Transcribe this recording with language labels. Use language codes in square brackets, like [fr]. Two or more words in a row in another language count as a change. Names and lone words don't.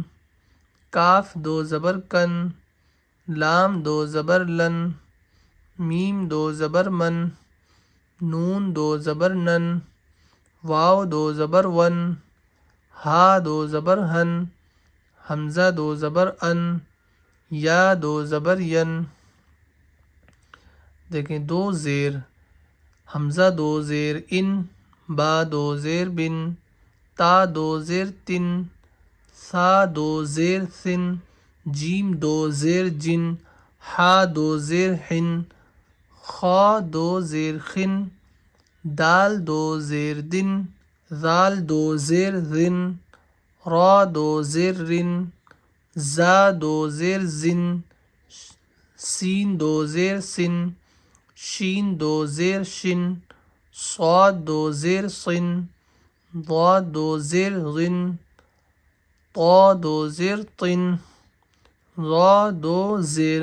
[ur] کاف 2 زبر کن، لام 2 زبر لن، میم 2 زبر من، نون 2 زبر نن، واو 2 زبر ون، ہا 2 زبر ہن، حمزہ 2 زبر ان، یا 2 زبر ین۔ دیکھیں 2 زیر، حمزہ 2 زیر ان، با 2 زیر بن، تا 2 زیر تن، ثا 2 زیر ثن، جیم 2 زیر جن، حا 2 زیر حن، خا 2 زیر خن، دال 2 زیر دن، ذال 2 زیر ذن، را 2 زیر رن، زا 2 زیر زن، سین 2 زیر سن، شین 2 زیر شن، صاد 2 زیر صن، ضاد 2 زیر غن، طا 2 زیر طن، ظا 2 زیر